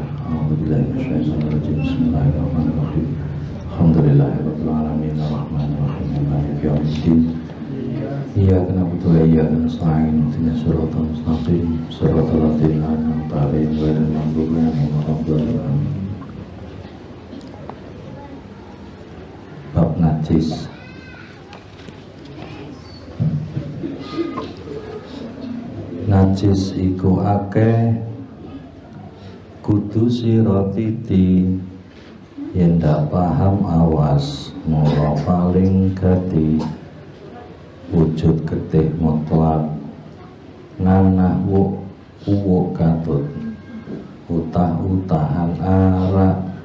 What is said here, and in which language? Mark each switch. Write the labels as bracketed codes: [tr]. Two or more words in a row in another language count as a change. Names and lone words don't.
[ar] أعوذ بالله من الشيطان الرجيم. بسم الله الرحمن الرحيم. الحمد لله رب العالمين الرحمن الرحيم مالك يوم الدين. إياك نعبد وإياك نستعين. اهدنا الصراط المستقيم. صراط الذين أنعمت عليهم غير المغضوب عليهم ولا الضالين. باب نجس. [jv] Najis iku akeh kudu sira titi yen ndak paham awas mula paling gati wujud getih mutlak nanah uwuk katut utah-utahan arak